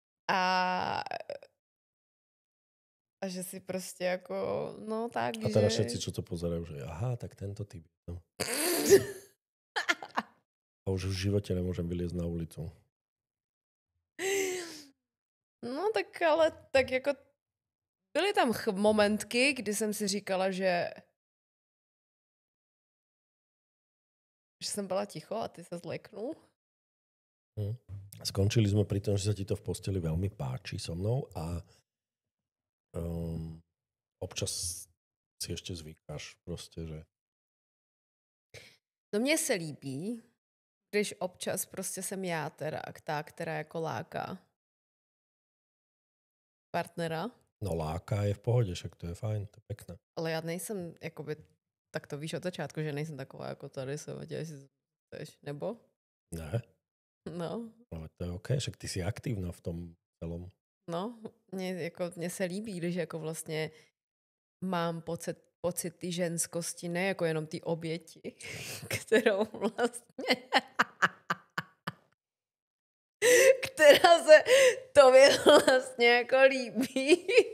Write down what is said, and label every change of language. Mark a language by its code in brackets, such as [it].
[cs] A že si prostě jako, no tak, [sk] a teraz všetci, čo to pozerajú, že aha, tak tento typ. No. A už v živote nemôžem vyliezť na ulicu. [cs] No tak ale tak jako byly tam momentky, kdy jsem si říkala, že jsem byla ticho a ty se zleknul. [sk] Skončili sme pri tom, že sa ti to v posteli veľmi páči so mnou a občas si ešte zvykáš proste, že... [cs] No mně se líbí, když občas prostě jsem já teda ta, která jako láká partnera. [sk] No láka je v pohode, však to je fajn, to je pekné. [cs] Ale já nejsem, jakoby, tak to víš od začátku, že nejsem taková jako tady se jestli chceš, nebo? Ne? No. [sk] Ale to je OK, však ty si aktívna v tom celom. [cs] No, mně se líbí, když jako vlastně mám pocit ty ženskosti, ne jako jenom ty oběti, kterou vlastně která se tobě vlastně jako líbí.